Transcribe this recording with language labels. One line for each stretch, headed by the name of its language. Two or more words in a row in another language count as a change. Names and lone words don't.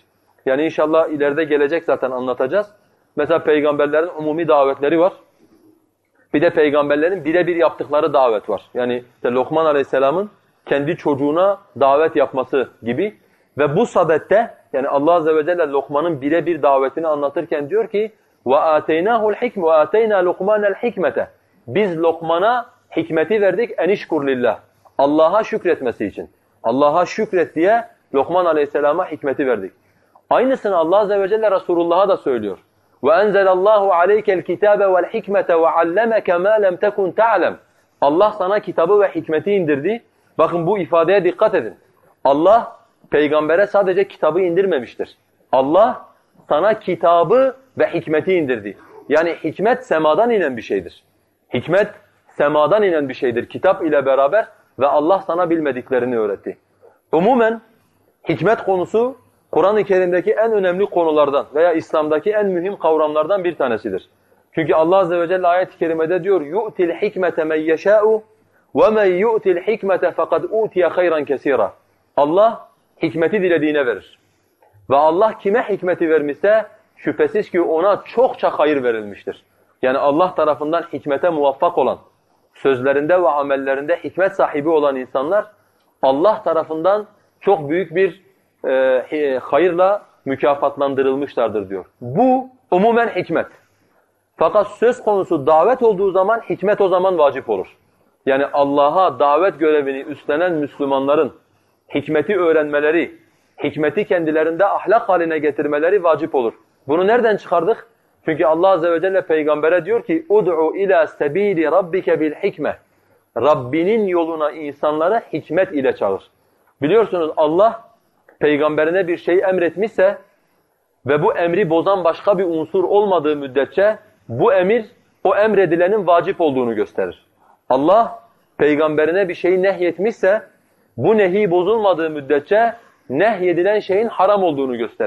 Turkish: Yani inşallah ileride gelecek zaten anlatacağız. Mesela peygamberlerin umumi davetleri var. Bir de peygamberlerin birebir yaptıkları davet var. Yani işte Lokman Aleyhisselam'ın kendi çocuğuna davet yapması gibi. Ve bu sadette yani Allah Azze ve Celle Lokman'ın birebir davetini anlatırken diyor ki
Arabic: وَآتَيْنَاهُ الْحِكْمَ وَآتَيْنَا لُقْمَانَ الْحِكْمَةَ.
Turkish: Biz Lokman'a hikmeti verdik
Arabic: أن اشكر لله.
Turkish: Allah'a şükretmesi için. Allah'a şükret diye Lokman Aleyhisselam'a hikmeti verdik. Aynısını Allah Azze ve Celle Resulullah'a da söylüyor.
Arabic: وَاَنْزَلَ اللّٰهُ عَلَيْكَ الْكِتَابَ وَالْحِكْمَةَ وَعَلَّمَكَ مَا لَمْ تَكُنْ تَعْلَمْ.
Turkish: Allah sana kitabı ve hikmeti indirdi. Bakın bu ifadeye dikkat edin. Allah peygambere sadece kitabı indirmemiştir. Allah sana kitabı ve hikmeti indirdi. Yani hikmet semadan inen bir şeydir. Hikmet semadan inen bir şeydir kitap ile beraber ve Allah sana bilmediklerini öğretti. Umumen hikmet konusu Kur'an-ı Kerim'deki en önemli konulardan veya İslam'daki en mühim kavramlardan bir tanesidir. Çünkü Allah Azze ve Celle ayet-i kerimede diyor
Arabic: يُؤْتِ الْحِكْمَةَ مَنْ يَشَاءُ وَمَنْ يُؤْتِ الْحِكْمَةَ فَقَدْ اُوْتِيَ خَيْرًا كَثِيرًا.
Turkish: Allah hikmeti dilediğine verir. Ve Allah kime hikmeti vermişse şüphesiz ki ona çokça hayır verilmiştir. Yani Allah tarafından hikmete muvaffak olan, sözlerinde ve amellerinde hikmet sahibi olan insanlar Allah tarafından çok büyük bir hayırla mükafatlandırılmışlardır diyor. Bu umumen hikmet. Fakat söz konusu davet olduğu zaman hikmet o zaman vacip olur. Yani Allah'a davet görevini üstlenen Müslümanların hikmeti öğrenmeleri, hikmeti kendilerinde ahlak haline getirmeleri vacip olur. Bunu nereden çıkardık? Çünkü Allah Azze ve Celle peygambere diyor ki
Arabic: اُدْعُ اِلَى سَب۪يلِ رَبِّكَ بِالْحِكْمَةِ
Turkish: Rabbinin yoluna insanları hikmet ile çağır. Biliyorsunuz Allah peygamberine bir şey emretmişse ve bu emri bozan başka bir unsur olmadığı müddetçe bu emir o emredilenin vacip olduğunu gösterir. Allah peygamberine bir şeyi nehyetmişse bu nehi bozulmadığı müddetçe nehyedilen şeyin haram olduğunu gösterir.